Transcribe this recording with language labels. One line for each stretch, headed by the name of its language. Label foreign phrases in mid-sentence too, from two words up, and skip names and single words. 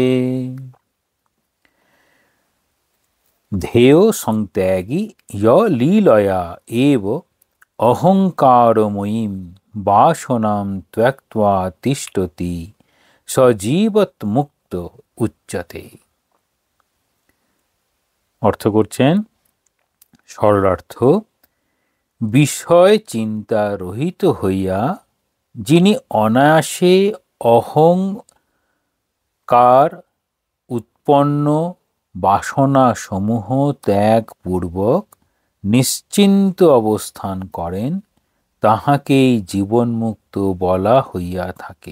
Sanskrit: ध्येय संत्यागी य लीलया एव अहंकारमयीं वासनां त्यक्त्वा तिष्ठति स जीवन्मुक्त उच्यते।
Bangla: अर्थ करছেন সরলার্থ, বিষয় চিন্তা রহিত হইয়া যিনি অনায়াসে অহংকার উৎপন্ন বাসনা সমূহ ত্যাগ পূর্বক নিশ্চিন্ত অবস্থান করেন তাহাকেই জীবনমুক্ত বলা হইয়া থাকে।